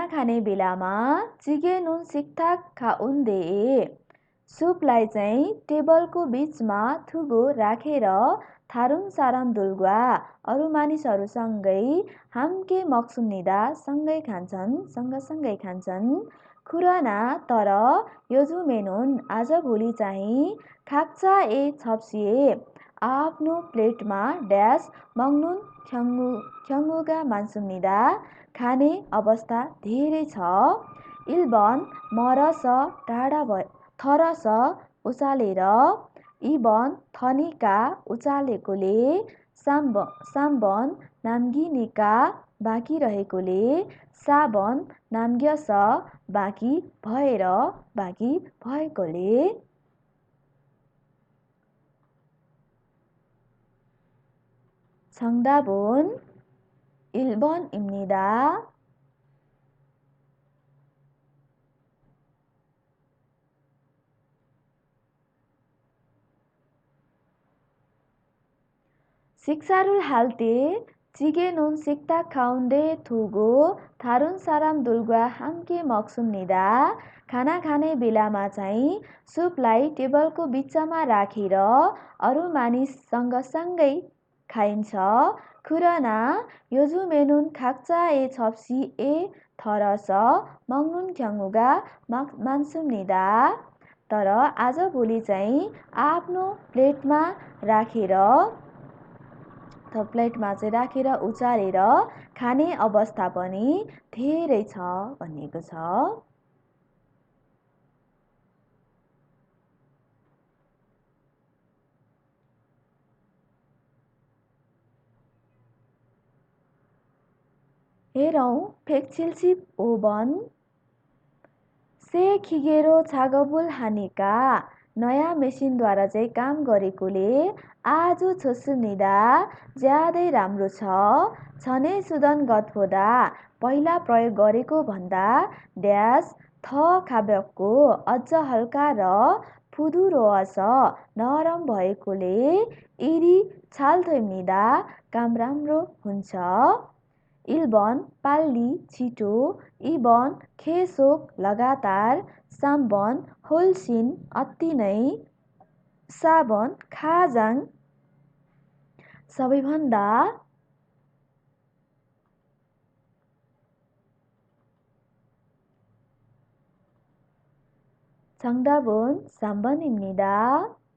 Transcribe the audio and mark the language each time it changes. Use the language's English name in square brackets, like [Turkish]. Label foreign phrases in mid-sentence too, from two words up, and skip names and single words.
[Nepali] खाने बेलामा [Korean] 찌개는 식탁 가운데에 [Nepali] सुपलाई चाहिँ टेबलको बिचमा थुगो राखेर [Korean] 다른 사람들과 [Nepali] अरू मानिसहरूसँगै [Korean] 함께 먹습니다. [Nepali] सँगसँगै खान्छन्। 그러나 तर 요즘에는 आजभोलि चाहिँ [Korean] 각자의 접시에 [Nepali] आफ्नो प्लेटमा ड्यास [Korean] 먹는 경우가 많습니다. [Nepali] खाने अवस्था धेरै छ। [Korean] 1번 덜어서 [Nepali] उचालेर [Korean] 2번 더니까 [Nepali] उचालेकोले [Korean] 3번 남기니까 [Nepali] बाँकी रहेकोले [Korean] 4번 남겨서 [Nepali] बाँकी भएकोले [Korean] 정답은 1번입니다. 식사를 할 때 찌개는 식탁 가운데 두고 다른 사람들과 함께 먹습니다. [Nepali] खाना खाने बेलामा चाहिँ सुपलाई टेबलको बिचमा राखेर अरू मानिससँग सँगै खाइन्छ. [Korean] 그러나 요즘에는 각자의 접시에 덜어서 먹는 경우가 많습니다. [Nepali] तर आजभोलि चाहिँ आफ्नो प्लेटमा राखेर उचालेर खाने अवस्था पनि धेरै छ भनिएको छ। हेरौँ फेक 75번 [Korean] 새 기계로 작업을 하니까 [Nepali] नयाँ मेसिनद्वारा चाहिँ काम गरेकोले [Korean] 아주 좋습니다. [Nepali] ज्यादै राम्रो छ। [Korean] 전에 쓰던 것보다 [Nepali] पहिला प्रयोग गरेको भन्दा ड्यास [Korean] 더 가볍고 [Nepali] अझ हल्का र 부드러워서 नरम भएकोले [Korean] 일이 잘 됩니다. [Nepali] काम राम्रो हुन्छ। [Korean] 1번 빨리 [Nepali] छिटो [Korean] 2번 계속 [Nepali] लगातार [Korean] 3번 훨씬 [Nepali] अति नै [Korean] 4번 가장 [Nepali] सबैभन्दा [Korean] 정답은 3번입니다.